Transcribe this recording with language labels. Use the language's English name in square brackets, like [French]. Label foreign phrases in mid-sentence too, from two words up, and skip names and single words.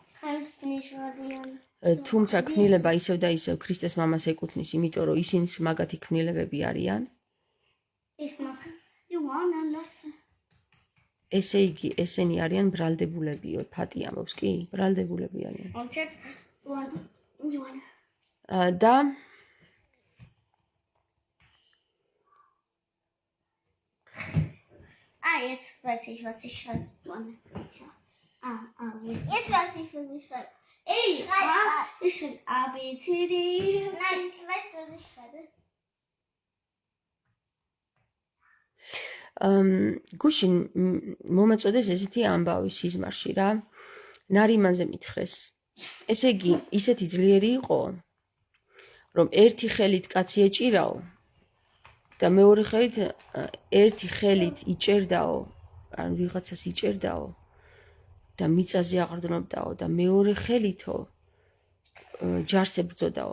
[Georgian] თუმცა ქმნილება ისევ და ისევ ქრისტეს მამას ეკუთვნის, იმიტომ რომ ისინიც მაგათი ქმნილებები არიან. ესე იგი, ესენი არიან ბრალდებულებიო, ფატი ამბობს, კი, ბრალდებულები არიან. და [German] jetzt weiß ich, was ich schreibe. Jetzt weiß ich, was ich schreibe. Ich schreibe A, B, C, D. Nein, weißt du, was ich schreibe? [Georgian] გუშინ მომეწოდეს ესეთი ამბავი სიზმარში რა. ნარიმანზე მითხრეს. ესე იგი, ისეთი ძლიერი იყო, რომ ერთი ხელით კაცი ეჭირაო და მეორე ხელით ერთი ხელით იჭერდაო, ან ვიღაცას იჭერდაო და მიწაზე აყრდნობდაო და მეორე ხელითო ჯარს ებრძოდაო.